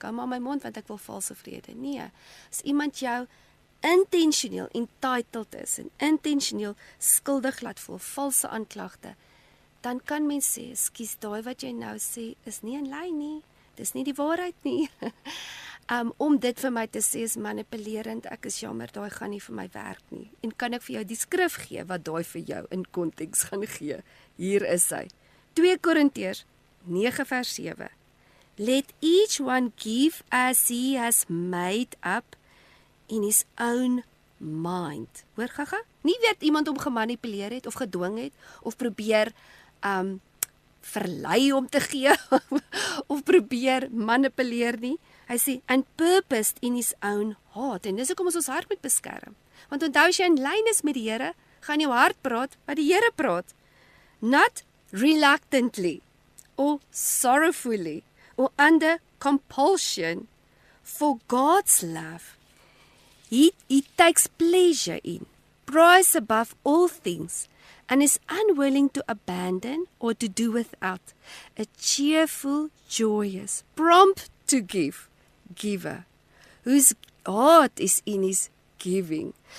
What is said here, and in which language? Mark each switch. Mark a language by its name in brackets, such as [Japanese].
[Afrikaans] Ek hou maar my mond, want ek wil valse vrede. Nee, as iemand jou intentioneel entitled is en intentioneel skuldig laat voel, valse aanklagte, dan kan mens sê, ekskuus, daai wat jy nou sê, is nie in lyn nie, dis nie die waarheid nie. Om dit vir my te sê is manipulerend, ek is jammer, daai gaan nie vir my werk nie. En kan ek vir jou die skrif gee, wat daai vir jou in konteks gaan gee? Hier is hy. 2 Korintiërs 9 vers 7. [English] Let each one give as he has made up in his own mind. [Afrikaans] Hoor gaga? Nie weet iemand om gemanipuleer het, of gedwing het, of probeer verlei om te gee, of probeer manipuleer nie. Hy sê, [English] and purposed in his own heart. [Afrikaans] En dis hoekom ons hart moet beskerm. Want onthou, as jy in lyn is met die Here, gaan jou hart praat wat die Here praat. [English] not reluctantly or sorrowfully or under compulsion, for God's love. He takes pleasure in, prizes above all things, and is unwilling to abandon or to do without, a cheerful, joyous, prompt to give, giver, whose heart is in his giving.